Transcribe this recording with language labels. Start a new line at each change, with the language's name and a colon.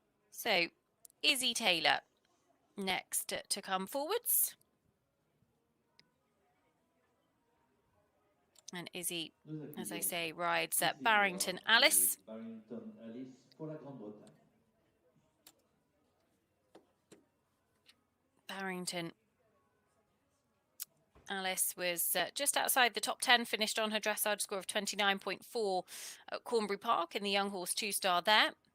English: So, Izzy Taylor next to come forwards. And Izzy, as I say, rides at Barrington Alice.
French: Barrington Alice pour la Grande-Bretagne.
English: Barrington Alice was just outside the top 10, finished on her dressage score of 29.4 at Cornbury Park in the young horse 2-star there.